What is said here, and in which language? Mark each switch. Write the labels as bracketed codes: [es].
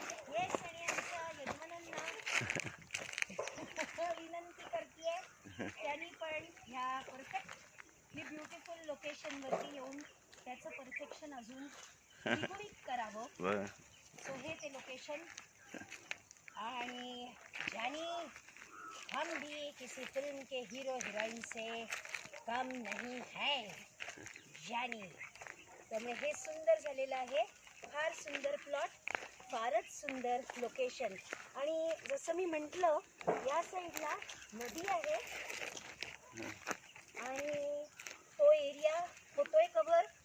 [mr] Yes, आणि आमच्या यजमानांना विनंती करतेय त्यांनी पण ह्या परफेक्टली ब्युटिफुल लोकेशनवरती येऊन त्याचं परफेक्शन अजून द्विगुणित करावं. सो हे ते लोकेशन. आणि ज्यानी [hi] हम भी किसी फिल्म के हीरो हीरोइन से कम नहीं है यानी. [mr] त्यामुळे हे सुंदर झालेलं आहे. फार सुंदर प्लॉट, फारच सुंदर लोकेशन. आणि जसं मी म्हटलं, या साईडला नदी आहे आणि तो एरिया होतोय कव्हर.